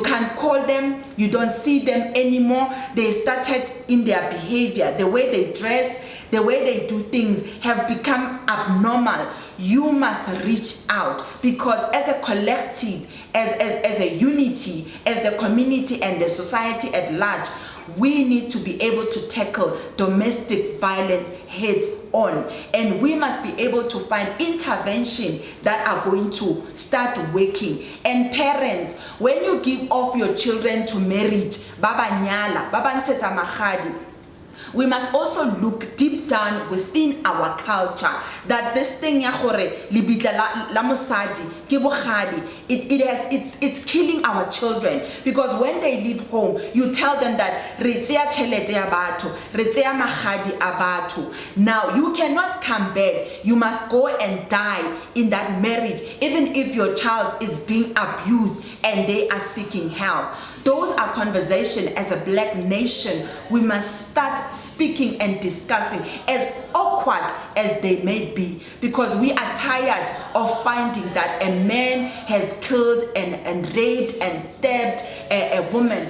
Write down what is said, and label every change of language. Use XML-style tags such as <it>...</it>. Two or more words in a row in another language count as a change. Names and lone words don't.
<en>can't call them, you don't see them anymore, they started in their behavior, the way they dress, the way they do things have become abnormal, you must reach out, because as a collective, as a unity, as the community and the society at large, we need to be able to tackle domestic violence head on, and we must be able to find intervention that are going to start working. And parents, when you give off your children to marriage,</en> <st>baba nyala, baba nteta mahadi,</st> <en>we must also look deep down within our culture that this thing</en> <st>ya gore libitla la mosadi ke bogadi,</st> <en>it's killing our children, because when they leave home you tell them that</en> <tn>re tseya tšhelete ya batho, re tseya magadi a batho.</tn> <en>Now you cannot come back, you must go and die in that marriage, even if your child is being abused and they are seeking help. Those are conversations as a black nation we must start speaking and discussing, as awkward as they may be, because we are tired of finding that a man has killed and raped and stabbed a woman.</en>